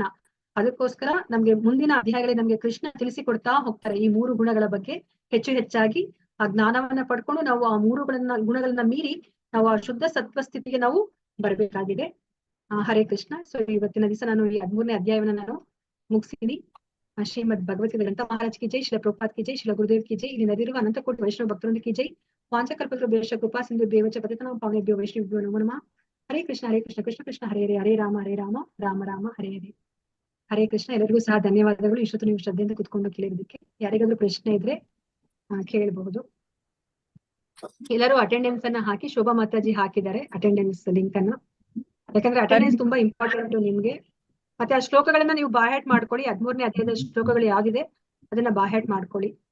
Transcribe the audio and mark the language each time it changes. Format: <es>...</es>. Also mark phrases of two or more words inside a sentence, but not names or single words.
<kn>ಅದಕ್ಕೋಸ್ಕರ ನಮ್ಗೆ ಮುಂದಿನ ಅಧ್ಯಾಯಗಳಲ್ಲಿ ನಮ್ಗೆ ಕೃಷ್ಣ ತಿಳಿಸಿಕೊಡ್ತಾ ಹೋಗ್ತಾರೆ ಈ 3 ಗುಣಗಳ ಬಗ್ಗೆ ಹೆಚ್ಚಾಗಿ ಆ ಜ್ಞಾನವನ್ನ ಪಡ್ಕೊಂಡು ನಾವು ಆ 3 ಗುಣಗಳನ್ನ ಮೀರಿ ನಾವು ಆ ಶುದ್ಧ ಸತ್ವ ಸ್ಥಿತಿಗೆ ನಾವು ಬರ್ಬೇಕಾಗಿದೆ. ಹರೇ ಕೃಷ್ಣ. ಸೊ ಇವತ್ತಿನ ದಿವಸ ನಾನು ಈ 13ನೇ ಅಧ್ಯಾಯವನ್ನ ನಾನು ಮುಗಿಸಿದೀನಿ.</kn> <hi>श्रीमद् भगवद्गीता ग्रंथ महाराज की जय, श्रील प्रभुपाद की जय, श्रील गुरुदेव की जय,</hi> <kn>ಇಲ್ಲಿ ನದಿರುವ ಅನಂತ ಕೋಟಿ ವೈಷ್ಣವ ಭಕ್ತರೊಂದಿಗೆ</kn> <hi>की जय,</hi> <sa>ವಾಂಚಕಲ್ಪತರುಭ್ಯಶ್ಚ ಕೃಪಾ ಸಿಂಧುಭ್ಯೇವ ಚ ಪತಿತಾನಾಂ ಪಾವನೇಭ್ಯೋ ವೈಷ್ಣವೇಭ್ಯೋ ನಮೋ ನಮಃ. ಹರೇ ಕೃಷ್ಣ ಕೃಷ್ಣ ಕೃಷ್ಣ ಹರೇ ಹರೇ, ಹರೇ ರಾಮ ರಾಮ ರಾಮ ಹರೇ ಹರೇ.</sa> <kn>ಹರೇ ಕೃಷ್ಣ. ಎಲ್ಲರಿಗೂ ಸಹ ಧನ್ಯವಾದಗಳು ಇಷ್ಟೊತ್ತು ನೀವು ಶ್ರದ್ಧೆಯಿಂದ ಕುತ್ಕೊಂಡು ಕೇಳಿರೋದಕ್ಕೆ. ಯಾರಿಗಾದ್ರೂ ಪ್ರಶ್ನೆ ಇದ್ರೆ ಕೇಳಬಹುದು. ಎಲ್ಲರೂ ಅಟೆಂಡೆನ್ಸ್ ಅನ್ನ ಹಾಕಿ, ಶೋಭಾ ಮಾತಾಜಿ ಹಾಕಿದ್ದಾರೆ</kn> <en>attendance link</en> <kn>ಅನ್ನ, ಯಾಕಂದ್ರೆ ಅಟೆಂಡೆನ್ಸ್ ತುಂಬಾ ಇಂಪಾರ್ಟೆಂಟ್ ನಿಮ್ಗೆ. ಮತ್ತೆ ಆ ಶ್ಲೋಕಗಳನ್ನ ನೀವು ಬಾಯ್ಹಾಟ್ ಮಾಡ್ಕೊಳ್ಳಿ. 13ನೇ ಅಧ್ಯಾಯದ ಶ್ಲೋಕಗಳು ಯಾವ್ದಿದೆ ಅದನ್ನ ಬಾಯ್ಹಾಟ್ ಮಾಡ್ಕೊಳ್ಳಿ.</kn>